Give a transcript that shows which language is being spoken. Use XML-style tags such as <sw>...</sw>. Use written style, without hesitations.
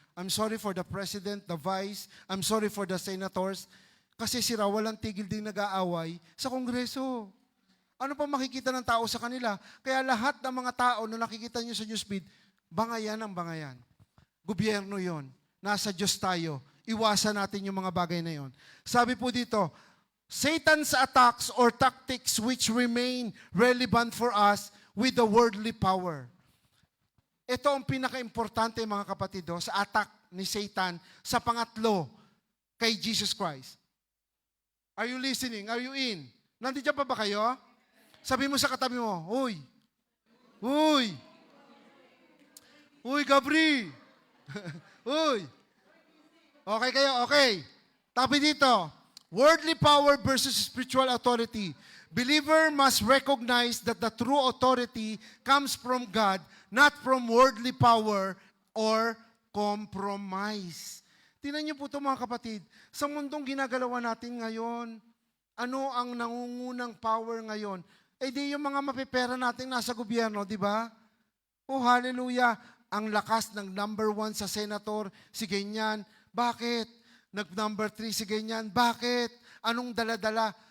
<en>I'm sorry for the president, the vice, I'm sorry for the senators,</en> <tl>kasi sila walang tigil din nag-aaway sa Kongreso. Ano pa makikita ng tao sa kanila? Kaya lahat ng mga tao na nakikita nyo sa newsfeed, bangayan ang bangayan. Gobyerno yon. Nasa Diyos tayo. Iwasan natin yung mga bagay na yon. Sabi po dito,</tl> <en>Satan's attacks or tactics which remain relevant for us with the worldly power.</en> <tl>Ito ang pinaka-importante mga kapatid sa attack ni Satan sa pangatlo kay Jesus Christ.</tl> <en>Are you listening? Are you in?</en> <tl>Nandiyan pa ba kayo? Sabi mo sa katabi mo, Uy! Uy! Uy, Gabri! Uy! Okay kayo? Okay. Tabi dito,</tl> <en>worldly power versus spiritual authority. Believer must recognize that the true authority comes from God, not from worldly power or compromise.</en> <tl>Tingnan niyo po ito mga kapatid, sa mundong ginagalawan natin ngayon, ano ang nangungunang power ngayon? Di yung mga mapipera natin nasa gobyerno, di ba? Oh, hallelujah! Ang lakas ng number 1 sa senator, si ganyan. Bakit? Nag-number 3 si ganyan. Bakit? Anong dala-dala?</tl>